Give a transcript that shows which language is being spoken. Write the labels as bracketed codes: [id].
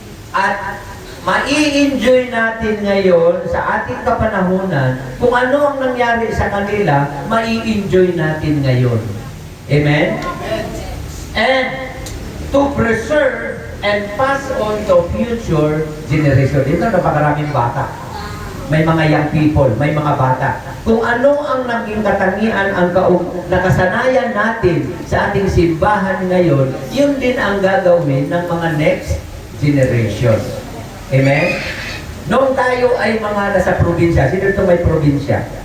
[tl] At mai-enjoy natin ngayon sa ating kapanahunan kung ano ang nangyari sa kanila, mai-enjoy natin ngayon. Amen? [en] And to preserve and pass on to future generation. [tl] Ito, napakaraming bata. may mga young people, may mga bata. Kung ano ang naging katangian, ang nakasanayan natin sa ating simbahan ngayon, yun din ang gagawin ng mga next generation. Amen? Noong tayo ay mga nasa probinsya, sino ito may probinsya?